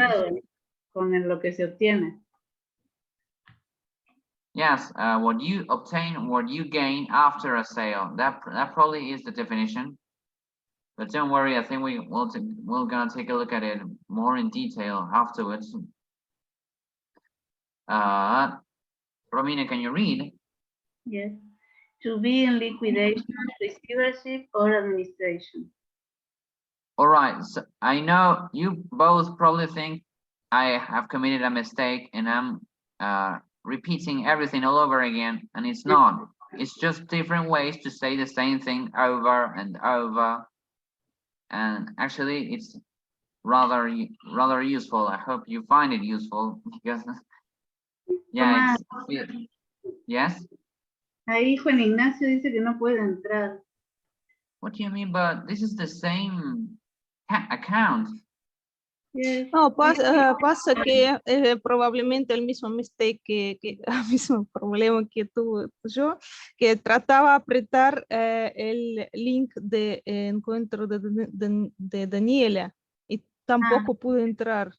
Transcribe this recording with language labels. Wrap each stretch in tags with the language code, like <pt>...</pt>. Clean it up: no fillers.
<es>Relacionado con lo que se obtiene.</es> <en>Yes, what you obtain, what you gain after a sale. That probably is the definition. But don't worry, I think we're gonna take a look at it more in detail afterwards. Romina, can you read? Yes. To be in liquidation, receivership, or administration. All right, so I know you both probably think I have committed a mistake and I'm repeating everything all over again, and it's not. It's just different ways to say the same thing over and over. And actually, it's rather useful. I hope you find it useful because, yeah, yes.</en> <es>Ahí Juan Ignacio dice que no puede entrar.</es> <en>What do you mean? But this is the same account. Yes.</en> <es>No, pasa que probablemente el mismo mistake el mismo problema que tuve yo, que trataba de apretar el link de encuentro de Daniela y tampoco pude entrar.</es>